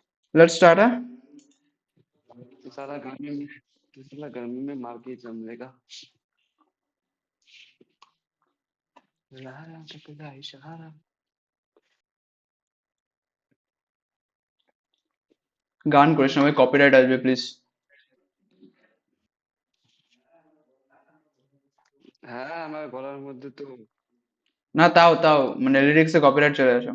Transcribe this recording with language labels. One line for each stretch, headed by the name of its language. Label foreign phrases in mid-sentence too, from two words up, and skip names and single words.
English: let's start
Hindi: है। साला गर्मी में साला गर्मी में मार के जम लेगा। लहरा टकरा इशारा।
Bangla: গান করিস না ভাই, কপিরাইট আসবে প্লিজ। হ্যাঁ আমার গলার মধ্যে তো না, তাও তাও মানে লিরিক্সে কপিরাইট চলে আসে।